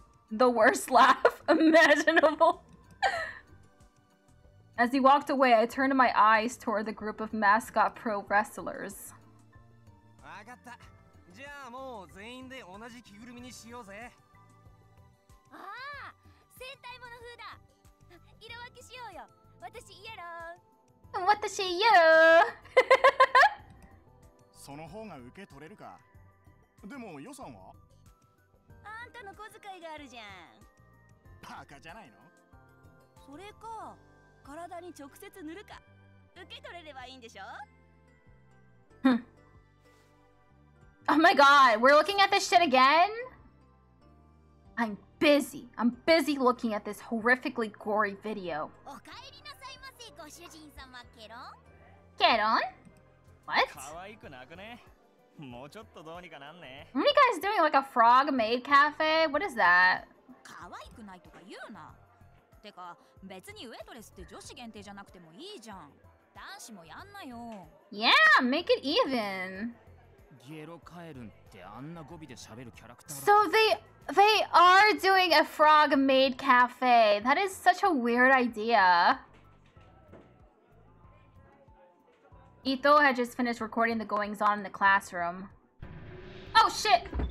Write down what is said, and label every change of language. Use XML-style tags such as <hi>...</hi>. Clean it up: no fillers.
<en>The worst laugh imaginable. As he walked away, I turned my eyes toward the group of mascot pro wrestlers.</en> <ja>わかった。じゃあもう全員で同じ着ぐるみにしようぜ。ああ、戦隊もの風だ。色分けしようよ。私イエロー。私イエロー。その方が受け取れるか。でも予算は？あんたの小遣いがあるじゃん。バカじゃないの？それか、体に直接塗るか。受け取れればいいんでしょ</ja> <en>？Oh my god, we're looking at this shit again? I'm busy looking at this horrifically gory video.</en> <ja>おかえりなさいませ、ご主人様ケロン。</ja> <en>Get on? What?</en> <ja>可愛くなくね。もうちょっとどうにかなんね。</ja> <en>What are you guys doing? Like a frog maid cafe? What is that?</en> <ja>可愛くないとか言うな。てか、別にウェイトレスって女子限定じゃなくてもいいじゃん。男子もやんなよ。</ja> <en>Yeah, make it even.</en> <ja>ゲロカエルンってあんな語尾で喋るキャラクターだ。</ja> <en>So they are doing a frog maid cafe. That is such a weird idea. Ito had just finished recording the goings on in the classroom. Oh shit!</en>